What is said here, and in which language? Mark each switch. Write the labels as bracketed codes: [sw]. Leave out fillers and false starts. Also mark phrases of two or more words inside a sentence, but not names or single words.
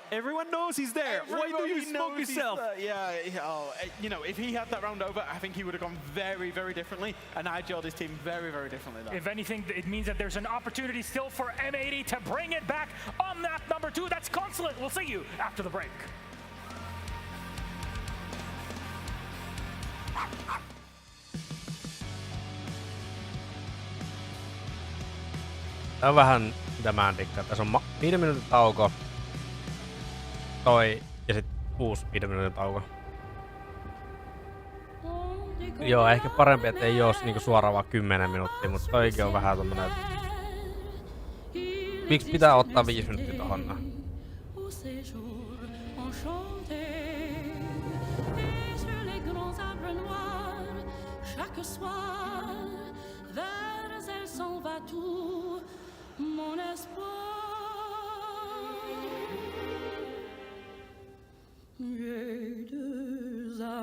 [en] Everyone knows he's there. Why do you smoke yourself? You know, if he had that round over, I think he would have gone very, very differently, and I gelled his team very, very differently. If anything, it means that there's an opportunity still for M80 to bring it back on map number 2. That's Consulate. We'll see you after the break. [fi] Tää on vähän mitä mä en dikkaa. Tässä on 5 minuutin tauko. Toi ja sit uusi 5 minuutin tauko. Joo, ehkä parempi, että ei oos niinku suoraan vaan 10 minuuttia, mutta toikin on vähän tommonen. Miksi pitää ottaa 5 minuuttia tohon? [fr] Mon espoir, j'ai deux